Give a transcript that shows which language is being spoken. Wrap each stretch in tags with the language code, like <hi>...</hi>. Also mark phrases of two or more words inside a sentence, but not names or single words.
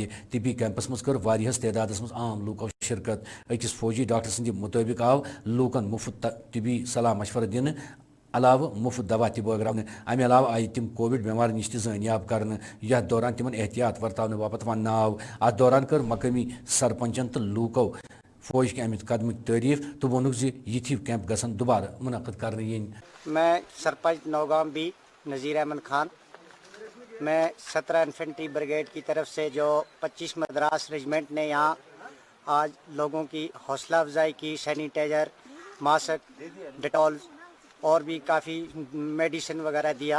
<ks>طبی کیمپس مز کر واریاہس تعدادس مز عام لوکو شرکت. أکس فوجی ڈاکٹر سندِ مطٲبق آو لوکن مفت طبی صلاح مشورٕ دِنہٕ علاوہ مفت دوا تہ بٲگراونہٕ. امہ علاوہ آیہِ تم کووڈ بیمار نش تہ زٲنیاب کرنہٕ یتھ دوران تمن احتیاط ورتاونہٕ باپت وننہٕ آو. اتھ دوران کر مقامی سرپنچن تہ لوکو فوج کے امت قدم تعریف تو وونک زِ یِتھ ہِوۍ کیمپ گژھن دوبارہ منعقد کرنے یِنۍ.</ks> <ur>میں سرپنچ نوگام بی نذیر احمد خان. میں 17 انفینٹری بریگیڈ کی طرف سے جو 25 مدراس ریجمنٹ نے یہاں آج لوگوں کی حوصلہ افزائی کی, سینیٹائزر, ماسک, ڈیٹول اور بھی کافی میڈیسن وغیرہ دیا.</ur>